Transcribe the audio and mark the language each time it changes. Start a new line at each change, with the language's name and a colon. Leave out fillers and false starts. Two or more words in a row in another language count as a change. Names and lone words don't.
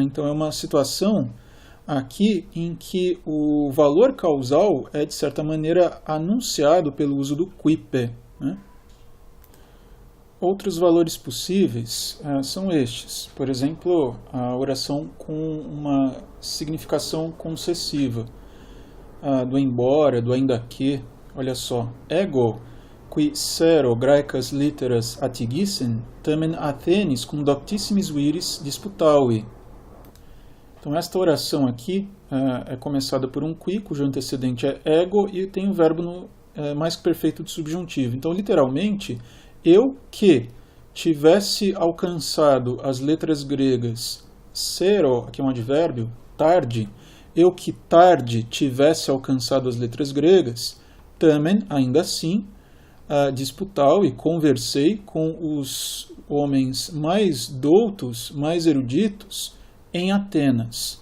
Portuguese: Então é uma situação aqui em que o valor causal é de certa maneira anunciado pelo uso do quipe, né? Outros valores possíveis são estes. Por exemplo, a oração com uma significação concessiva, do embora, do ainda que. Olha só,
Latin: ego qui sero graecas litteras atigissen, tamen Athenis cum doctissimis viris disputavi.
Portuguese: Então esta oração aqui é começada por um qui, cujo antecedente é ego, e tem o verbo no mais que perfeito de subjuntivo. Então, literalmente, eu que tivesse alcançado as letras gregas sero, aqui é um advérbio, tarde, eu que tarde tivesse alcançado as letras gregas, tamen, ainda assim, disputal e conversei com os homens mais doutos, mais eruditos, em Atenas.